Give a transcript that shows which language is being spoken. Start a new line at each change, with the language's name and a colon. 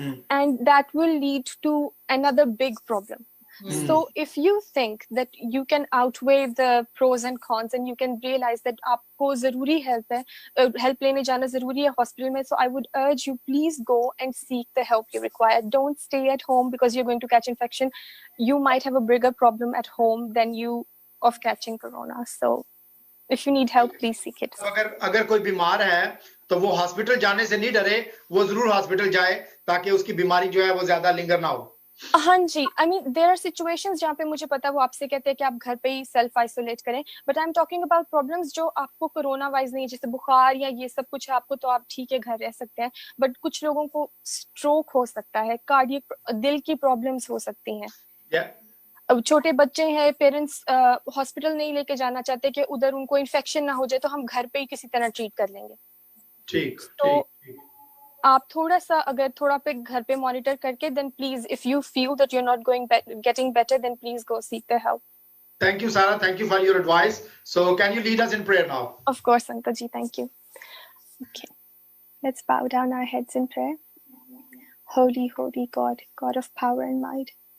English: And that will lead to another big problem. So if you think that you can outweigh the pros and cons and you can realize that
Hindi: आपको ज़रूरी help है, help लेने जाना ज़रूरी है hospital में,
English: so I would urge you, please go and seek the help you require. Don't stay at home because you're going to catch infection. You might have a bigger problem at home than you of catching corona. So if you need help, please seek it.
Hindi: अगर कोई बीमार है तो वो hospital जाने से नहीं डरे, वो जरूर हॉस्पिटल जाए ताकि उसकी बीमारी जो है वो ज्यादा लिंगर ना हो। हाँ जी,
English: I mean there are situations
Hindi: जहाँ पे मुझे पता है वो आपसे कहते हैं कि आप घर पे ही सेल्फ आइसोलेट करें,
English: but I'm talking about problems
Hindi: जो आपको कोरोना वाइज नहीं है, जैसे बुखार या ये सब कुछ है आपको, तो आप ठीक है घर रह सकते हैं, but कुछ लोगों को स्ट्रोक हो सकता है, कार्डियक दिल की प्रॉब्लम्स हो सकती हैं। अब छोटे बच्चे हैं, पेरेंट्स हॉस्पिटल नहीं लेके जाना चाहते कि उधर उनको इन्फेक्शन ना हो जाए, तो हम घर पे ही किसी तरह ट्रीट कर लेंगे। ठीक। आप थोड़ा सा अगर थोड़ा पे घर पे मॉनिटर करके,
English: then please, if you feel that you're not getting better, then please go seek the help. Thank you, Sarah. Thank you for your advice. So can you lead us in prayer now? Of course, Uncle Ji. Thank you. Okay. Let's bow down our heads in prayer. Holy, holy God, God of power and might.